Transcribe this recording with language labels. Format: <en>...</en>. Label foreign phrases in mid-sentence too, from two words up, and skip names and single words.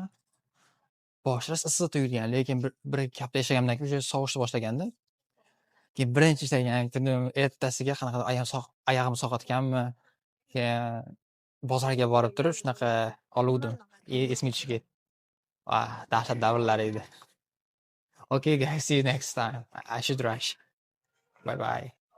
<uz>Boshida issiq tuyulgan, lekin bir hafta yashagandan keyin o'sha sovishni boshlaganda, keyin birinchi ishlagan kunim ertasiga qanaqa oyog'im sog'otganmi, keyin bozorga borib turib shunaqa oluvdim. Esimga tushib ketdi. Dahshat davrlar edi.</uz> <en>Okay, guys, see you next time. I should rush. Bye bye.</en>